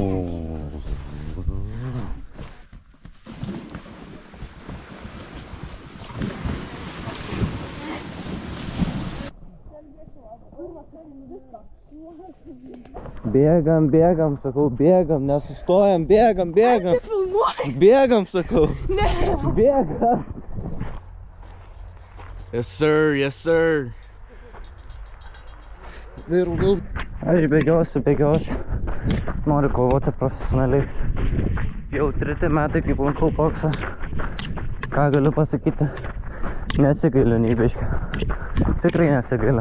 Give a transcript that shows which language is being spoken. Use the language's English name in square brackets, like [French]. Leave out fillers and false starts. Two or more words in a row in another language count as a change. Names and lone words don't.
[Lithuanian] Bėgam, bėgam, sakau, bėgam, nesustojam, bėgam, bėgam. Bėgam, sakau. Ne. Bėgam. [English] Yes, sir, yes, sir. [Lithuanian] Aš bėgiausiu. Noriu kovoti profesionaliai. Jau 3 metai kaip lankau boksą. Ką galiu pasakyti? Nesigailiu nei biškį. Tikrai nesigailiu.